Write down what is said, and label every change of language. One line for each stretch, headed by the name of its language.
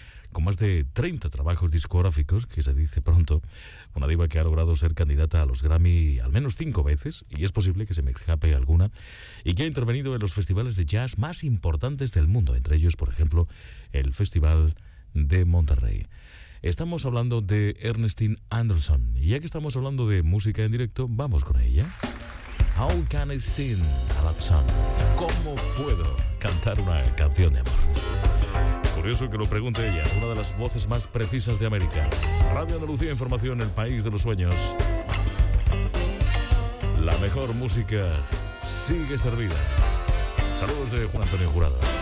Spanish: con más de 30 trabajos discográficos, que se dice pronto, una diva que ha logrado ser candidata a los Grammy al menos 5 veces, y es posible que se me escape alguna, y que ha intervenido en los festivales de jazz más importantes del mundo, entre ellos, por ejemplo, el Festival de Monterrey. Estamos hablando de Ernestine Anderson, y ya que estamos hablando de música en directo, vamos con ella.
English: How can I sing a love song?
Spanish: ¿Cómo puedo cantar una canción de amor? Curioso que lo pregunte ella, una de las voces más precisas de América. Radio Andalucía Información, el país de los sueños. La mejor música sigue servida. Saludos de Juan Antonio Jurado.